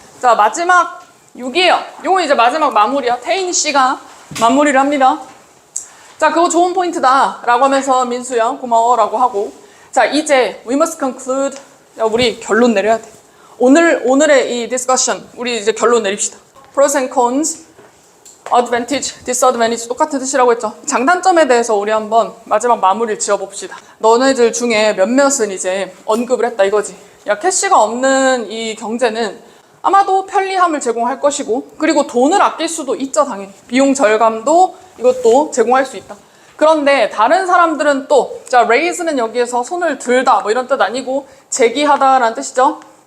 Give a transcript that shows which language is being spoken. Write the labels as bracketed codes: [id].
[ko] 자, 마지막 6이에요. 요건 이제 마지막 마무리야. 태인 씨가 마무리를 합니다. 자, 그거 좋은 포인트다 라고 하면서 민수야 고마워 라고 하고, 자, 이제 [en] we must conclude. [ko] 야, 우리 결론 내려야 돼. 오늘의 이 discussion 우리 이제 결론 내립시다. [en] pros and cons, [ko] advantage, disadvantage 똑같은 뜻이라고 했죠. 장단점에 대해서 우리 한번 마지막 마무리를 지어봅시다. 너네들 중에 몇몇은 이제 언급을 했다 이거지. 야, 캐시가 없는 이 경제는 아마도 편리함을 제공할 것이고, 그리고 돈을 아낄 수도 있죠, 당연히. 비용 절감도 이것도 제공할 수 있다. 그런데 다른 사람들은 또, 자, raise는 여기에서 손을 들다 뭐 이런 뜻 아니고 제기하다라는 뜻이죠.